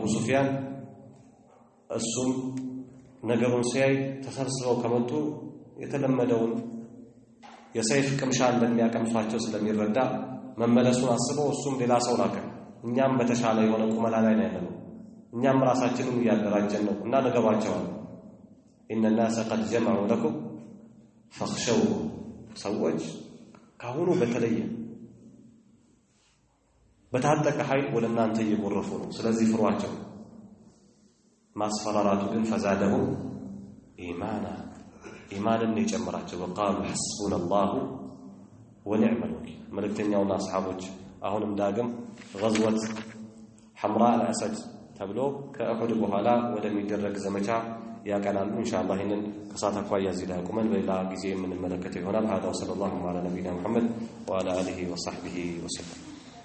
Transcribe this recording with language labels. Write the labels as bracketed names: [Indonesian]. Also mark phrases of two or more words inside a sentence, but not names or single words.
[Amharic] ሱፊያን እሱም ነገሩን ሲያይ ተሰብስበው ከመጡ የተለመደውን የሰይፍ ቅምሻ እንደሚያቀምሷቸው ስለሚረዳ መመለሱን አስበው እሱም ሌላ ሰው ላከ እኛም በተሻለ የሆነ ቁመና ላይ ነው ያለነው እኛም ራሳችንን ያደራጀን ነው እና ነገባቸዋል [Arabic] إن الناس قد جمعوا لكم فاخشوا [Amharic] ሰዎች ካሁኑ በተለየ በታጠቀ ኃይል ወለናንተ እየጎረፉ ነው ስለዚህ ፍሯቸው ማስፈራራቱ ግን ፈዛደሁ ኢማንን ይጨምራቸው [Arabic] وقالوا حسبنا الله ونعم الوكيل [Amharic] መልእክተኛውና ሰሃቦች አሁንም ዳግም [Arabic] غزوة حمراء الأسد [Amharic] ተብሎ ከኡሁድ በኋላ ወደሚደረግ ዘመቻ ያቀናሉ ኢንሻአላህ ይሄንን ከሳት አኳያ እዚህ ላይ ቆመን በሌላ ጊዜ የምንመለከተው ይሆናል [Arabic] هذا وصلى الله على نبينا محمد وعلى آله وصحبه وسلم